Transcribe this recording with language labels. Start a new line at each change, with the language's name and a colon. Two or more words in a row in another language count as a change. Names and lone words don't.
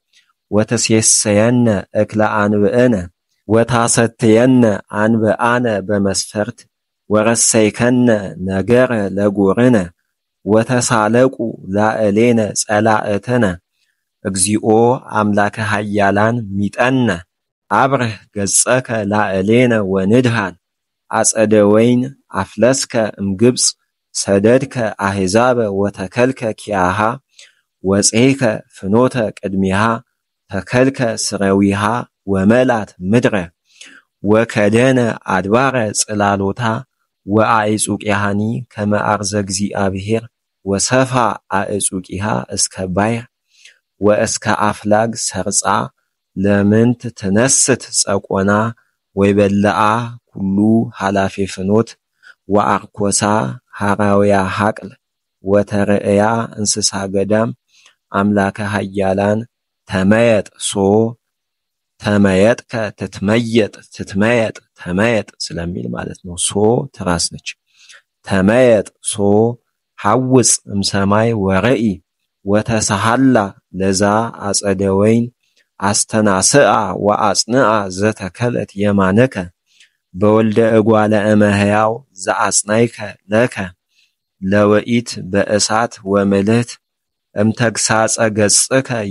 Geez: ወተሴሰየነ እክለ አንብእነ ወታሰትየነ አንብአነ በመስፈርት ወረሰይከነ ነገረ ለጎርነ ወተሳለቁ ላዕሌነ ጸላእትነ እግዚኦ አምላከ ኃያላን ሚጠነ አብርህ ገጸከ ላዕሌነ ወንድሃን አጸደ ወይን አፍለስከ እምግብፅ ሰደድከ አሕዛበ ወተከልከ ኪያሃ ወፄከ ፍኖተ ቅድሚሃ ተከልከ ስረዊሃ ወመላት ምድረ ወከደነ አድባረ ጽላሎታ ወአዕጹቂሃኒ ከመ አርዘ እግዚአብሔር ወሰፋ አዕጹቂሃ እስከ ባሕር ወእስከ አፍላግ ሰርጻ ለምንት ትነስት ጸቆና ወይበልዓ ኩሉ ኃላፊ ፍኖት ወአርኮሳ ሐራውያ ሐቅል ወተርእያ እንስሳ ገዳም አምላከ ኃያላን ተመየጥ ሶ ተመየጥከ ትትመየጥ ትትመየጥ ተመየጥ
Amharic: ስለሚል ማለት ነው። ሶ ትራስ ነች።
Geez: ተመየጥ ሶ ሐውፅ እምሰማይ ወረኢ ወተሰሃላ ለዛ አጸደ ወይን አስተናስአ ወአጽንአ ዘተከለት የማነከ በወልደ እጓለ እመሕያው ዘአጽናይከ ለከ ለወኢት በእሳት ወምልህት እምተግሳጸ ገጽከ